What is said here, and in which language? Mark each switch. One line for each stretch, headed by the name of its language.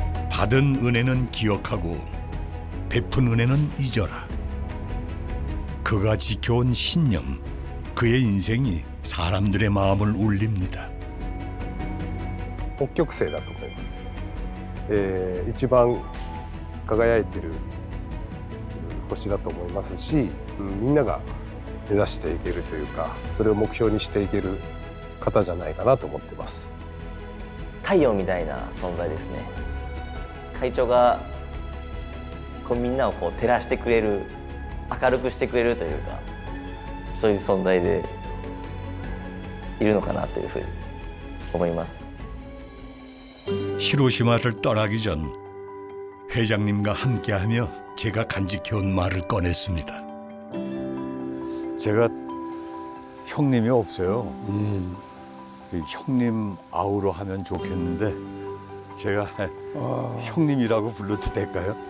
Korean: 받은 은혜는 기억하고 베푼 은혜는 잊어라. 그가 지켜온 신념, 그의 인생이 사람들의 마음을 울립니다.
Japanese: 北極星だと思います。一番輝いている星だと思いますし、みんなが目指していけるというか、それを目標にしていける方じゃないかなと思ってます。太陽みたいな存在ですね。会長がみんなを照らしてくれる、明るくしてくれるというか、そういう存在でいるのかなというふうに思います。
Korean: 히로시마를 떠나기 전 회장님과 함께하며 제가 간직해온 말을 꺼냈습니다. 제가 형님이 없어요. 형님 아우로 하면 좋겠는데 제가 형님이라고 불러도 될까요?